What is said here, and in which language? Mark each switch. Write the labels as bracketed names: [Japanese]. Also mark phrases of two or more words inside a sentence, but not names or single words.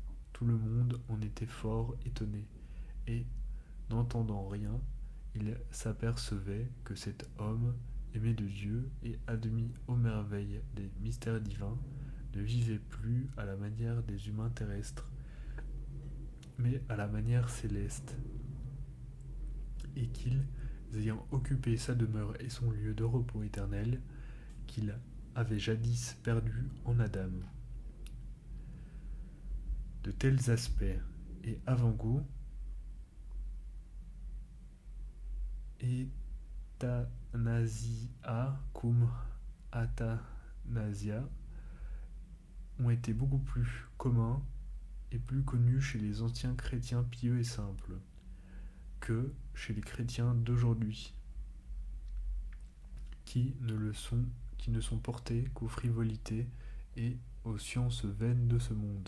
[French] Tout le monde en était fort étonné, et, n'entendant rien, il s'apercevait que cet homme, aimé de Dieu et admis aux merveilles des mystères divins, ne vivait plus à la manière des humains terrestres, mais à la manière céleste, et qu'il, ayant occupé sa demeure et son lieu de repos éternel, qu'il avait jadis perdu en Adam. De tels aspects et avant-goûts [Latin] Euthanasia cum athanasia [French] ont été beaucoup plus communs et plus connus chez les anciens chrétiens pieux et simples que chez les chrétiens d'aujourd'hui, qui ne sont portés qu'aux frivolités et aux sciences vaines de ce monde.